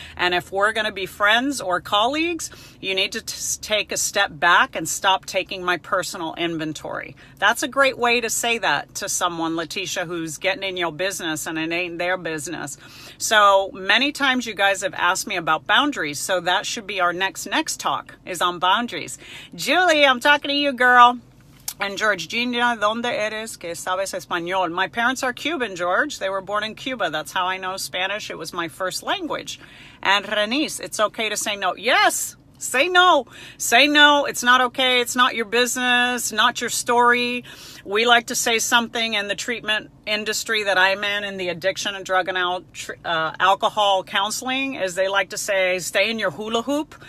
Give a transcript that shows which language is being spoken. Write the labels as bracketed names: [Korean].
[English] And if we're going to be friends or colleagues, you need to take a step back and stop taking my personal inventory. That's a great way to say that to someone, Letitia, who's getting in your business and it ain't their business. So many times you guys have asked me about boundaries. So that should be our next talk is on boundaries. Julie, I'm talking to you, girl. And George, Gina, [Spanish] ¿dónde eres que sabes español? [English] My parents are Cuban, George. They were born in Cuba. That's how I know Spanish. It was my first language. And Renice, it's okay to say no. Yes. Say no. Say no. It's not okay. It's not your business, not your story. We like to say something in the treatment industry that I'm in the addiction and drug and alcohol counseling, is they like to say, stay in your hula hoop.